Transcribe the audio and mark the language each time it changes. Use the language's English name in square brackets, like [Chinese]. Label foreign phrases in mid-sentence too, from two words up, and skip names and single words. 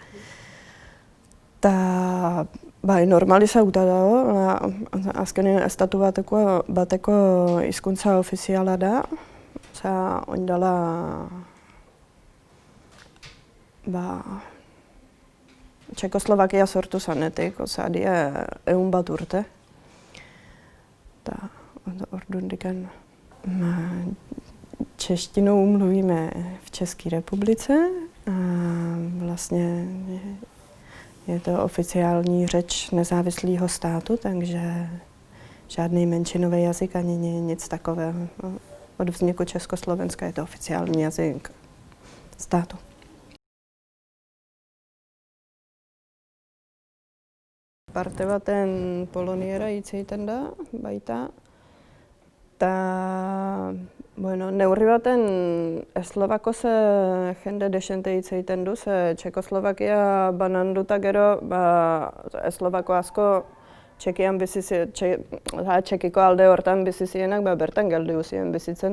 [Basque] Ta normalizatuta dago, azkenean estatu bateko hizkuntza ofiziala da. Osea, orain dela Txekoslovakia sortu zenetik, osea, dira 100 urte. Ta ordundikan [Czech] češtinou mluvíme v České republice a vlastně je to oficiální řeč nezávislého státu, takže žádný menšinový jazyk ani nic takového. Od vzniku Československa je to oficiální jazyk státu. [Basque] Parte baten poloniera hitz egiten da, baita. Neurri baten eslovakoz jende desente hitz egiten du, ze Txekoslovakia bananduta gero, eslovako asko Txekian Txekiko alde hortan bizi zirenak bertan gelditu ziren bizitzen.